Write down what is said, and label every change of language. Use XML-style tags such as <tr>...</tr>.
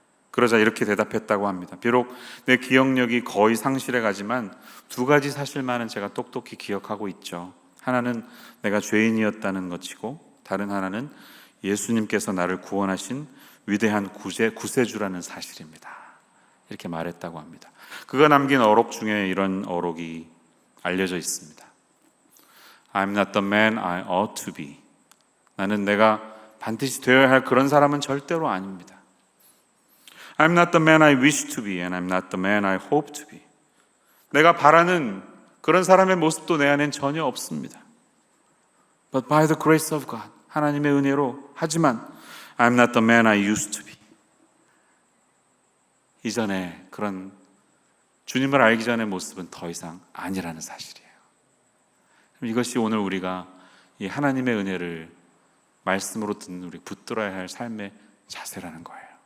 <ko>그러자 이렇게 대답했다고 합니다. 비록 내 기억력이 거의 상실해 가지만 2가지 사실만은 제가 똑똑히 기억하고 있죠. 하나는 내가 죄인이었다는 것이고, 다른 하나는 예수님께서 나를 구원하신 위대한 구세주라는 사실입니다. 이렇게 말했다고 합니다. 그가 남긴 어록 중에 이런 어록이 알려져 있습니다.</ko> <en>I'm not the man I ought to be.</en> <ko>나는 내가 반드시 되어야 할 그런 사람은 절대로 아닙니다.</ko> <en>I'm not the man I wish to be and I'm not the man I hope to be.</en> <ko>내가 바라는 그런 사람의 모습도 내 안엔 전혀 없습니다.</ko> <en>But by the grace of God,</en> <ko>하나님의 은혜로. 하지만</ko> <en>I'm not the man I used to be.</en> <ko>이전에 그런 주님을 알기 전의 모습은 더 이상 아니라는 사실이에요. 이것이 오늘 우리가 이 하나님의 은혜를 말씀으로 듣는 우리 붙들어야 할 삶의 자세라는 거예요.</ko>